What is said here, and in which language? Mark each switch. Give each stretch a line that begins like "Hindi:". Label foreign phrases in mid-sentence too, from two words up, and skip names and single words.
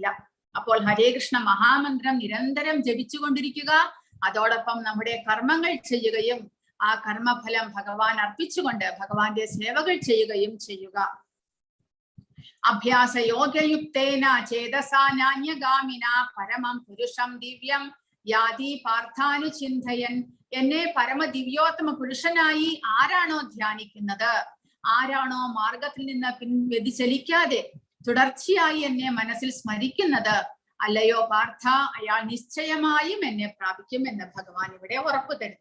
Malayalam: അപ്പോൾ ഹരേ കൃഷ്ണ മഹാമന്ത്രം നിരന്തരം ജപിച്ചുകൊണ്ടിരിക്കുക. അതോടൊപ്പം നമ്മുടെ കർമ്മങ്ങൾ ചെയ്യുകയും ആ കർമ്മഫലം ഭഗവാൻ അർപ്പിച്ചുകൊണ്ട് ഭഗവാന്റെ സേവകൾ ചെയ്യുകയും ചെയ്യുക.
Sanskrit: അഭ്യാസ യോഗയുക്തേന ചേതസാ നാന്യഗാമിന പരമം പുരുഷം ദിവ്യം യാതി പാർത്ഥാനുചിന്തയൻ.
Malayalam: എന്നെ പരമദിവ്യോത്തമ പുരുഷനായി ആരാണോ ധ്യാനിക്കുന്നത്, ആരാണോ മാർഗത്തിൽ നിന്ന് വ്യതിചലിക്കാതെ തുടർച്ചയായി എന്നെ മനസ്സിൽ സ്മരിക്കുന്നത്, അല്ലയോ പാർത്ഥ, അയാൾ നിശ്ചയമായും എന്നെ പ്രാപിക്കും എന്ന് ഭഗവാൻ ഇവിടെ ഉറപ്പു തരുന്നു.